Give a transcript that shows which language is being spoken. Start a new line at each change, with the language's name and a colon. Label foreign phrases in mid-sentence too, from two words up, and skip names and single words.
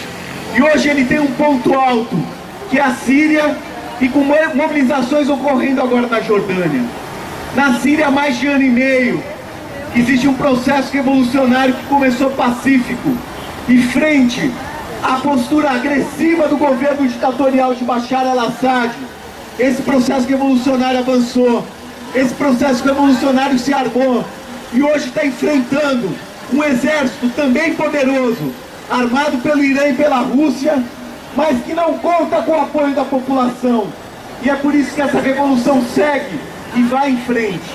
Portuguese: E hoje ele tem um ponto alto, que é a Síria, e com mobilizações ocorrendo agora na Jordânia. Na Síria há mais de ano e meio, existe um processo revolucionário que começou pacífico, e frente à postura agressiva do governo ditatorial de Bashar al-Assad, esse processo revolucionário avançou, esse processo revolucionário se armou, e hoje está enfrentando um exército também poderoso, armado pelo Irã e pela Rússia, mas que não conta com o apoio da população. E é por isso que essa revolução segue e vai em frente.